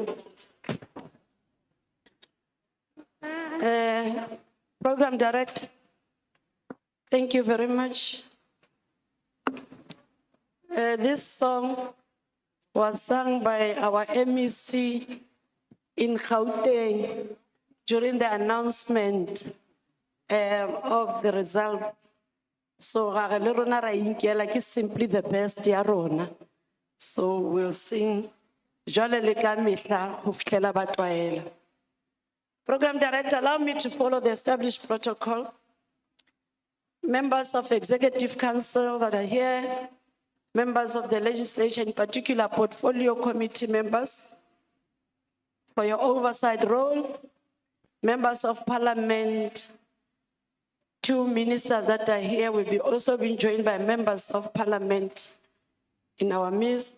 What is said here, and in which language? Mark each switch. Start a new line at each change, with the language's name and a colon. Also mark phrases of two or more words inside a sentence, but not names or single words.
English: Program Director, thank you very much. This song was sung by our MEC in Gauteng during the announcement of the result.
Southern Sotho: So ga le rona ra inkela ke
English: simply the best
Southern Sotho: ya rona.
English: So we'll sing
Southern Sotho: jwale le ka mehla ho fihlela ba tlwaela.
English: Program Director, allow me to follow the established protocol. Members of Executive Council that are here, members of the legislation, in particular portfolio committee members, for your oversight role, members of Parliament, 2 ministers that are here will be also being joined by members of Parliament in our midst.